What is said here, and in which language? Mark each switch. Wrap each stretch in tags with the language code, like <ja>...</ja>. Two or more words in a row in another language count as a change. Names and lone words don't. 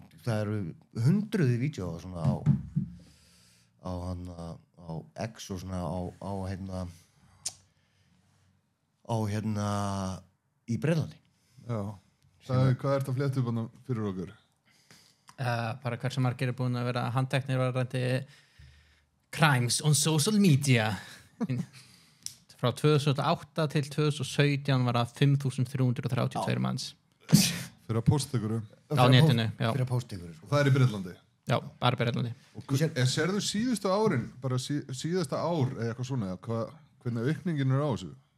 <is>Já, það eru hundruði vídeóa svona á á X og svona í Breitlandi. Já. Hvað ertu að flétta upp hana fyrir okkur? Bara hversu margir er búin að vera handteknir varðandi</is> <en>crimes on social media.</en> <is>Frá 2008 til 2017 var það 5.332 manns. Fyrir að posta ykkur? Á netinu, já. Fyrir að posta ykkur. Og það er í Breitlandi? Já, bara Breitlandi. Og sérðu síðustu árin, bara síðasta ár eða eitthvað svona, hvernig aukningin er á þessu?</is>